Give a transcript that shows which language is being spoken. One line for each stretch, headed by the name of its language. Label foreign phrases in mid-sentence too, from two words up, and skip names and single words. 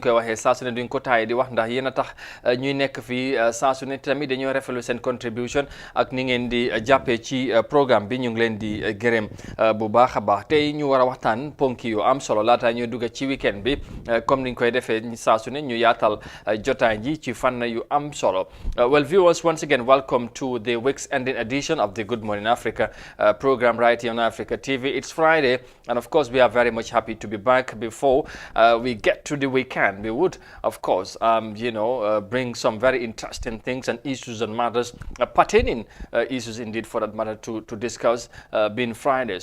Wolof: koy waxee saa su ne duñ ko taaye di wax ndax yéen a tax ñuy nekk fii saa su ne tamit dañoo rafetlu seen contribution ak ni ngeen di jàppee ci programme bi ñu ngi leen di gërëm bu baax a baax tey ñu war a waxtaan ponki yu am solo laata ñuy dugg ci weekend bi comme ni ñu koy defee saa su ne ñu yaatal jotaay ji ci fànn yu am solo
English: well viewers once again welcome to the week's ending edition of the Good Morning Africa program right here on Africa TV. It's Friday and of course we are very much happy to be back. Before we get to the weekend, we would of course bring some very interesting things and issues and matters pertaining issues indeed for that matter to discuss being Friday.